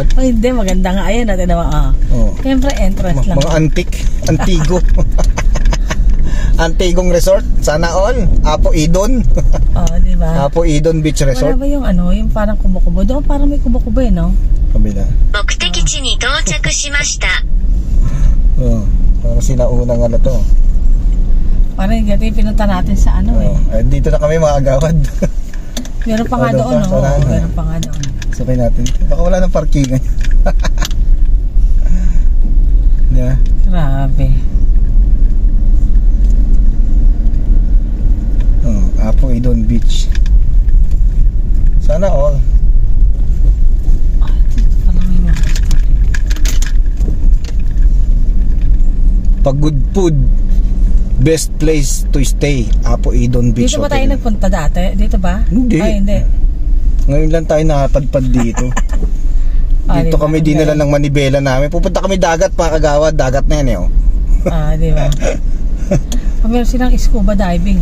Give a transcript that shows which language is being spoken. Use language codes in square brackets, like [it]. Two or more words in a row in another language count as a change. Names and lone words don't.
[tl] Oh, hindi, maganda nga. Ayan natin naman. Oh. Siyempre, entrance lang. Mga antigo. Antigong resort. Sana all. Apo Idon. Di ba? Apo Idon Beach Resort. Wala ba yung yung parang kubo-kubo? Doon parang may kubo-kubo no? Kabila. [ja] 目的地に到着しました。 [tl] Parang sinaunang to. Parang yung pinunta natin sa Dito na kami, mga agawad. Meron pa nga doon, no? Meron pa nga doon. Sabay natin. Baka wala ng parkingan. Yeah. Grabe. Apo Idon Beach. Sana all. Dito pala may mga [en] Pag good food, best place to stay, [tl] Apo Idon Beach. Dito ba tayo nagpunta dati? Dito ba? Hindi. Ay, hindi. Ngayon lang tayo nakapadpad dito. Dito diba? kami dinala ng manibela namin. Pupunta kami dagat, mga kagawad. Dagat na yan Di ba? Meron silang [en] scuba diving,